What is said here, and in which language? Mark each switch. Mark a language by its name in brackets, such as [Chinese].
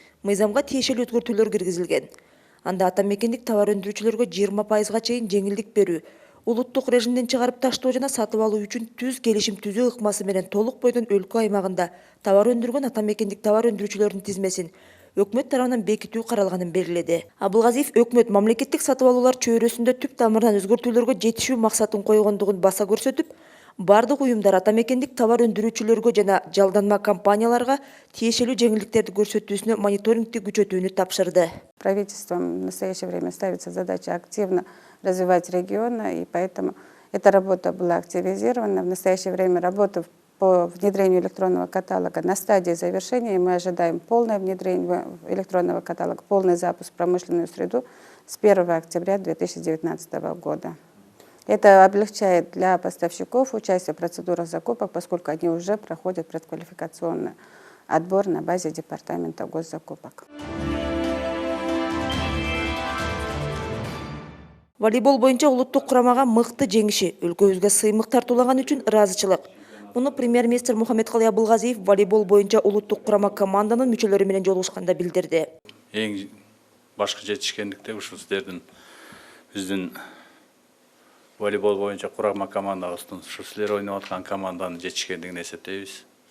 [Kyrgyz] Мыйзамга тиешелүү өзгөртүүлөр киргизилген. Анда ата мекендик товар өндүрүүчүлөргө 20%га чейин жеңилдик берүү, улуттук режимден чыгарып таштоо жана сатып алуу үчүн түз келишим түзүү ыкмасы менен толук бойдон өлкө аймагында товар өндүргөн ата мекендик товар өндүрүүчүлөрдүн тизмесин өкмөт тарабынан бекитүү каралганын белгиледи. Абылгазиев өкмөт мамлекеттик сатып алуулар чөйрөсүндө түп тамырынан өзгөртүүлөргө жетишүү максатын койгондугун баса көрсөтүп, бардык уюмдар ата мекендик товар өндүрүүчүлөргө жана жалданма компанияларга тиешелүү жеңилдиктерди көрсөтүүсүнө мониторингти күчөтүүнү тапшырды. [Russian] Правительством в настоящее время ставится задача активно развивать регионы, и поэтому эта работа была активизирована. В настоящее время работа по внедрению электронного каталога на стадии завершения, и мы ожидаем полное внедрение электронного каталога, полный запуск в промышленную среду с 1 октября 2019 года. Это облегчает для поставщиков участие в процедурах закупок, поскольку они уже проходят предквалификационный отбор на базе Департамента госзакупок. [Kyrgyz] Волейбол боюнча улуттук курамага мыкты жеңиши, өлкөбүзгө сыймык тартуулаган үчүн ыраазычылык. Муну премьер-министр Мухаммедкалый Абылгазиев волейбол боюнча улуттук курама команданын мүчөлөрү менен жолугушканда билдирди. Эң башкы жетишкендикте ушу сиздердин биздин волейбол боюнча курама командабыздын ушу силер ойноп аткан команданын жетишкендигин эсептейбиз.